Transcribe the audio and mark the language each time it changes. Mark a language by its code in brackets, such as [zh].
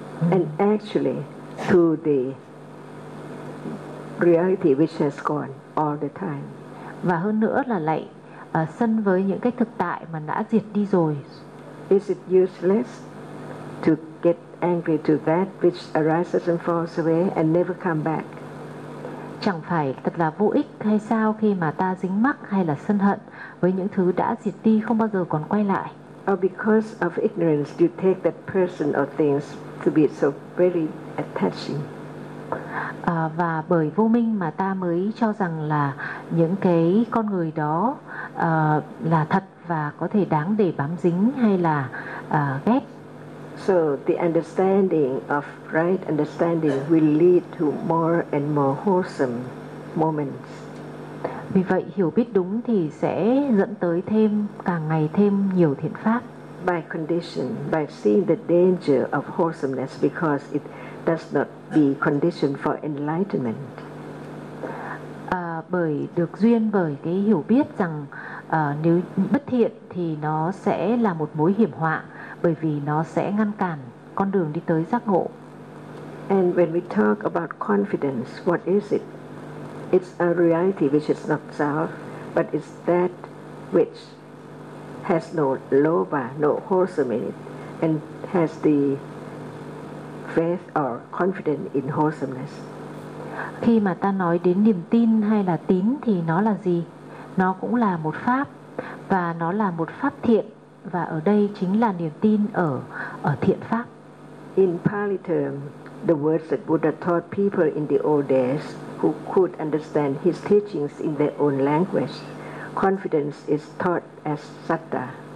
[en] And actually to the reality which has gone all the time. [vi] Và hơn nữa là lại sân với những cái thực tại mà đã diệt đi rồi. [en] Is it useless to get angry to that which arises and falls away and never come back? [vi] Chẳng phải thật là vô ích hay sao khi mà ta dính mắc hay là sân hận với những thứ đã diệt đi không bao giờ còn quay lại? [en] Or because of ignorance you take that person or things to be so very attaching? [vi] Và bởi vô minh mà ta mới cho rằng là những cái con người đó là thật và có thể đáng để bám dính hay là ghét. [en] So the understanding of right understanding will lead to more and more wholesome moments. [vi] Vì vậy hiểu biết đúng thì sẽ dẫn tới thêm càng ngày thêm nhiều thiện pháp. [en] By condition, by seeing the danger of wholesomeness because it does not be conditioned for enlightenment. [vi] Bởi được duyên bởi cái hiểu biết rằng nếu bất thiện thì nó sẽ là một mối hiểm họa bởi vì nó sẽ ngăn cản con đường đi tới giác ngộ. [en] And when we talk about confidence, what is it? It's a reality which is not self, but it's that which has no lobha, no wholesome in it, and has the faith or confidence in wholesomeness. [vi] Khi mà ta nói đến niềm tin hay là tín thì nó là gì? Nó cũng là một pháp và nó là một pháp thiện và ở đây chính là niềm tin ở thiện pháp. [en] In Pali term, the words that Buddha taught people in the old days who could understand his teachings in their own language, confidence is taught as satta.